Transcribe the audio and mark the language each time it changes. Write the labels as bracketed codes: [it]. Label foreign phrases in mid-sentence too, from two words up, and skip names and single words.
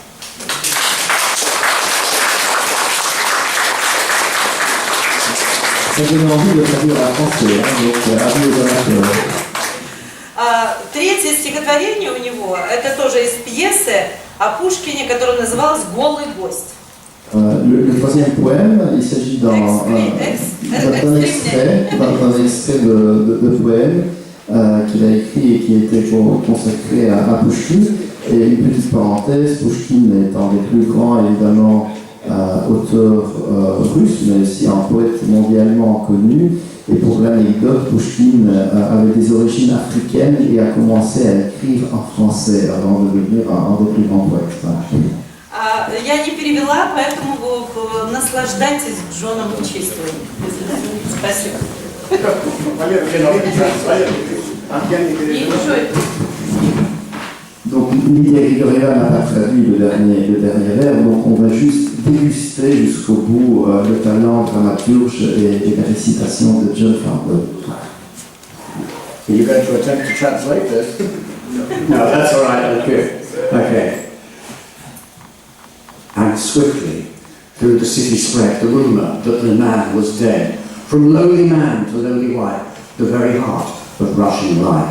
[ru] Третье стихотворение у него, это тоже из пьесы о Пушкине, которая называлась «Голый гость». [fr] Le troisième poème, il s'agit d'un extrait de poème qu'il a écrit et qui a été consacré à Pouchkine. Et une petite parenthèse, Pouchkine est un des plus grands, évidemment, auteurs russes, mais aussi un poète mondialement connu. Et pour l'anecdote, Pouchkine avait des origines africaines et a commencé à écrire en français avant de devenir un des plus grands poètes. [ru] Я не перевела, поэтому наслаждайтесь Джоном чистым. Спасибо. [fr] Donc Lilia Grigorieva n'a pas traduit le dernier vers, donc on va juste déguster jusqu'au bout le talent dramaturge et la récitation de John Farndon. [en] Are you going to attempt to translate this? No, that's all right. Okay. And swiftly through the city spread the rumour that the man was dead. From lowly man to lowly wife, the very heart of Russian life.